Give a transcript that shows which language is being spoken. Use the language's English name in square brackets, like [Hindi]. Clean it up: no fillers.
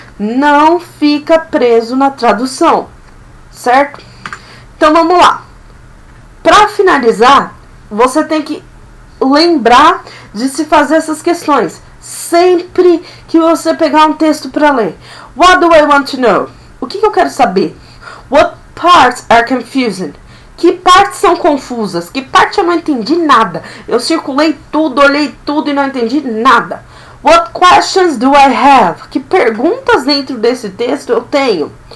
[Portuguese] Não fica preso na tradução, certo? Então, vamos lá. Para finalizar, você tem que lembrar de se fazer essas questões. Sempre que você pegar um texto para ler. [English] What do I want to know? [Portuguese] O que eu quero saber? [English] What parts are confusing? [Portuguese] Que partes são confusas? Que parte eu não entendi nada? Eu circulei tudo, olhei tudo e não entendi nada. [English] What questions do I have? [Portuguese] Que perguntas dentro desse texto eu tenho?